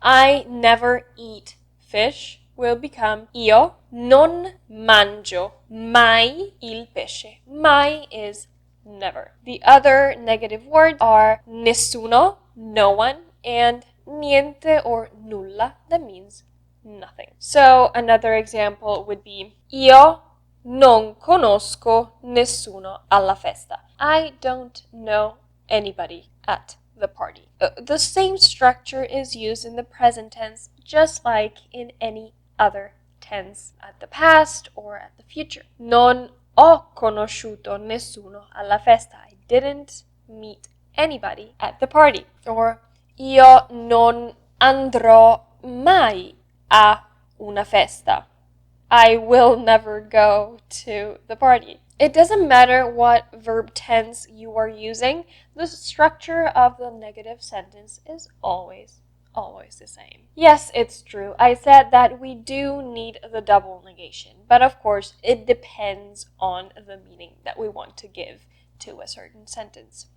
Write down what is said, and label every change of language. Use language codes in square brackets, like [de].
[en] I never eat fish will become [it] io non mangio mai il pesce. [en] Mai is never. The other negative words are nessuno, no one, and niente or nulla, that means nothing. So another example would be [it] io non conosco nessuno alla festa. [en] I don't know anybody at the party. The same structure is used in the present tense, just like in any other tense at the past or at the future. [it] Non ho conosciuto nessuno alla festa. [en] I didn't meet anybody at the party. [it] Or io non andrò mai a una festa. [en] I will never go to the party. It doesn't matter what verb tense you are using, the structure of the negative sentence is always the same. Yes, it's true. I said that we do need the double negation, but of course it depends on the meaning that we want to give to a certain sentence.